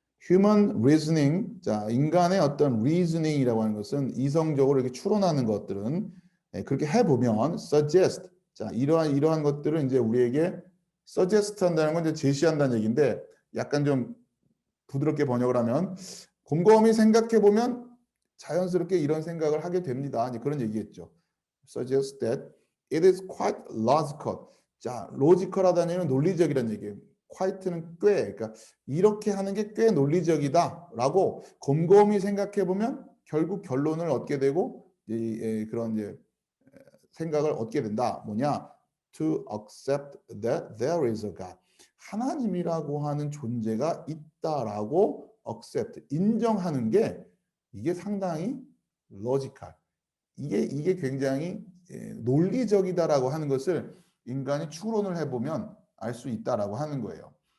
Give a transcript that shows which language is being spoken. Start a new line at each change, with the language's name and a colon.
English: human reasoning,
Korean: 자 인간의 어떤 reasoning이라고 하는 것은 이성적으로 이렇게 추론하는 것들은 그렇게 해보면 suggest, 자 이러한 것들을 이제 우리에게 suggest 한다는 건 이제 제시한다는 얘기인데 약간 좀 부드럽게 번역을 하면 곰곰이 생각해 보면 자연스럽게 이런 생각을 하게 됩니다. 그런 얘기겠죠.
English: Suggest that it is quite logical.
Korean: 자, logical하다는 얘기는 논리적이라는 얘기예요. quite는 꽤, 그러니까 이렇게 하는 게 꽤 논리적이다라고 곰곰이 생각해 보면 결국 결론을 얻게 되고 그런 이제 생각을 얻게 된다. 뭐냐?
English: To accept that there is a God.
Korean: 하나님이라고 하는 존재가 있다라고 accept, 인정하는 게 이게 상당히 logical. 이게 굉장히 논리적이다라고 하는 것을 인간이 추론을 해보면 알 수 있다라고 하는 거예요.